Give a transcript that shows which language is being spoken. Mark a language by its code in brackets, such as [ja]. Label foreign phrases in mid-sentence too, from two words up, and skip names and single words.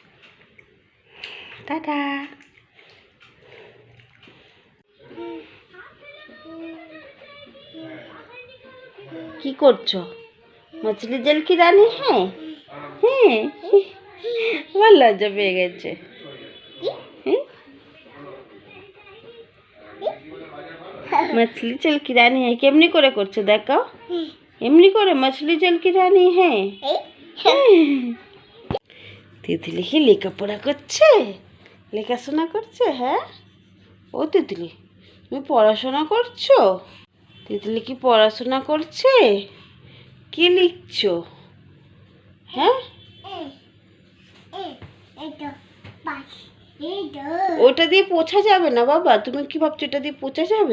[bn] টাটা। কি করছো? [hi] मछली जल की रानी? [bn] হ্যাঁ হ্যাঁ, আমার লজ্জা পেয়ে গেছে। [hi] मछली जल की रानी है, [bn] কেমনি করে করছে দেখো, এমনি করে [hi] मछली जल की रानी है। [bn] তিতলি কি লেখাপড়া করছে? লেখাশোনা করছে? হ্যাঁ ও তিতলি, তুমি পড়াশোনা করছো? তিতলি কি পড়াশোনা করছে? কি লিখছো? হ্যাঁ ওটা দিয়ে পোছা যাবে না বাবা, তুমি কি ভাবছো এটা দিয়ে পোছা যাবে?